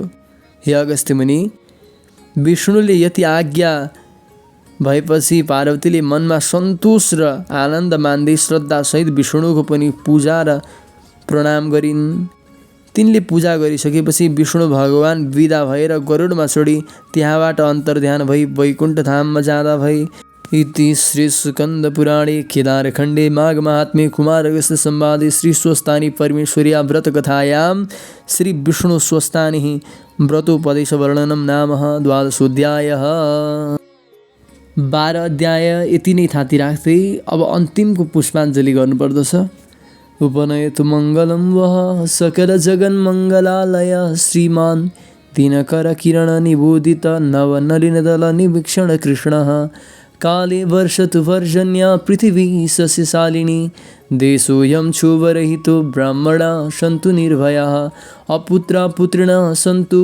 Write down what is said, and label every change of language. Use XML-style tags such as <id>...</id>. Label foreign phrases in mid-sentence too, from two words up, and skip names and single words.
<ne>हे अगस्त्य मुनि, विष्णुले यति आज्ञा भएपछि पार्वतीले मनमा सन्तोष र आनन्द मान्दै श्रद्धासहित विष्णुको पनि पूजा र प्रणाम गरिन्। तिनले पूजा गरिसकेपछि विष्णु भगवान विदा भएर गरुडमा चढी त्यहाँबाट अन्तर्ध्यान भई वैकुण्ठ धाममा जाँदा भई।</ne> <sa>इति श्री स्कन्द पुराणे केदारखण्डे माघ महात्म्ये कुमार अगस्त्य संवादे श्री स्वस्थानी परमेश्वर्या व्रत कथायां श्री विष्णु स्वस्थानी व्रतोपदेश वर्णनम नाम 12 12 अध्याय</sa> <ne>यति नै थाती राख्दै अब अन्तिमको पुष्पाञ्जली गर्नुपर्दछ।</ne> <sa>उपनयतु मङ्गलं वः सकलजगन्मङ्गलालय श्रीमान् दिनकरकिरणनिबोधित नवनलिनदलनिवीक्षणकृष्णः काले वर्षतु पर्जन्या पृथिवी सस्यशालिनी देशोऽयं क्षोभरहितो ब्राह्मणा सन्तु निर्भयाः अपुत्रा पुत्रिणः सन्तु</sa>